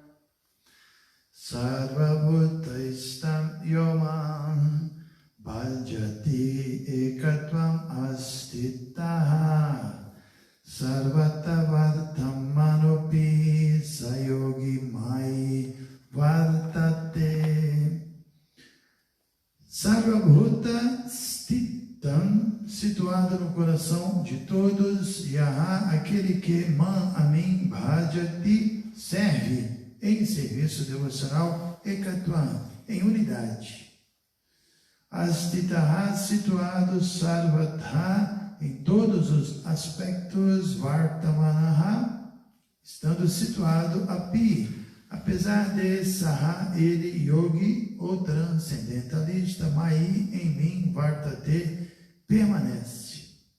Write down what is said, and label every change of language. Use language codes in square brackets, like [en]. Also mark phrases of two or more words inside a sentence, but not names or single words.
[sa] Sarvabhutaistam yomam bhajati ekatvam astitaha sarvatavartam manopi sayogi mai vartate. Sarvabhuta stitam, [pt] situado no coração de todos, Yaha, aquele que man a mim bhajati, serve em serviço devocional, ekatvam, em unidade. Astitaha, situado, sarvatha, em todos os aspectos, vartamanaha, estando situado, api, apesar de saha, ele, yogi, o transcendentalista, mai, em mim, vartate, permanece.